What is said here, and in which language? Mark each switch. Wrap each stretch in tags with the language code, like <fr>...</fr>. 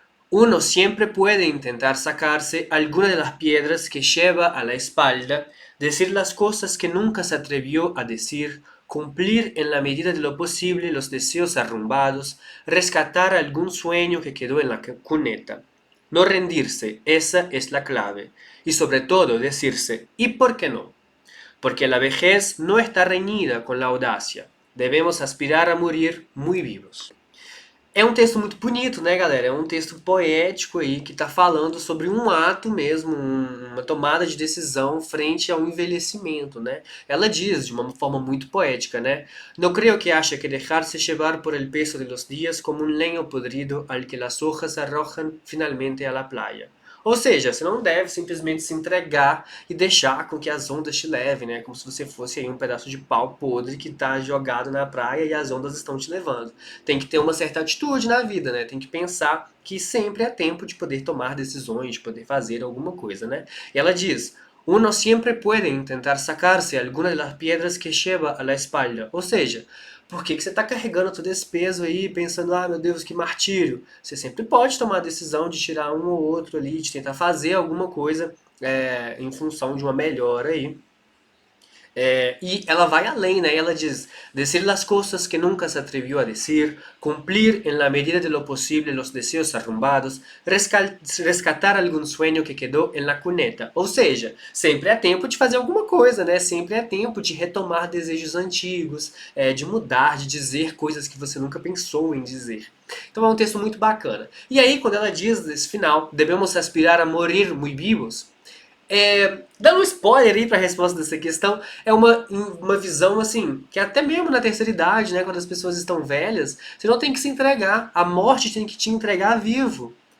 <es>Uno siempre puede intentar sacarse alguna de las piedras que lleva a la espalda, decir las cosas que nunca se atrevió a decir, cumplir en la medida de lo posible los deseos arrumbados, rescatar algún sueño que quedó en la cuneta. No rendirse, esa es la clave. Y sobre todo decirse, ¿y por qué no? Porque la vejez no está reñida con la audacia. Debemos aspirar a morir muy vivos.</es> <pt>É um texto muito bonito, né, galera? É um texto poético aí que está falando sobre um ato mesmo, uma tomada de decisão frente ao envelhecimento, né? Ela diz de uma forma muito poética, né?</pt> <es>No creo que haya que dejarse llevar por el peso de los días como un leño podrido al que las hojas arrojan finalmente a la playa.</es> <pt>Ou seja, você não deve simplesmente se entregar e deixar com que as ondas te levem, né? Como se você fosse aí um pedaço de pau podre que está jogado na praia e as ondas estão te levando. Tem que ter uma certa atitude na vida, né? Tem que pensar que sempre é tempo de poder tomar decisões, de poder fazer alguma coisa, né? E ela diz:</pt> <es>Uno siempre puede intentar sacarse alguna de las piedras que lleva a la espalda.</es> <pt>Ou seja, por que você está carregando todo esse peso aí, pensando, ah, meu Deus, que martírio? Você sempre pode tomar a decisão de tirar um ou outro ali, de tentar fazer alguma coisa em função de uma melhora aí. Y ela vai além, né? Ela diz:</pt> <es>decir las cosas que nunca se atrevió a decir, cumplir en la medida de lo posible los deseos arrumbados, rescatar algum sueño que quedou en la cuneta.</es> <pt>Ou seja, sempre é tempo de fazer alguma coisa, né? Sempre é tempo de retomar desejos antigos, de mudar, de dizer coisas que você nunca pensou em dizer. Então é um texto muito bacana. E aí, quando ela diz nesse final, devemos aspirar a</pt> <es>morir muy vivos,</es> <pt>dando um spoiler aí para a resposta dessa questão, é uma visão assim, que até mesmo na terceira idade, né, quando as pessoas estão velhas, você não tem que se entregar, a morte tem que te entregar vivo.</pt>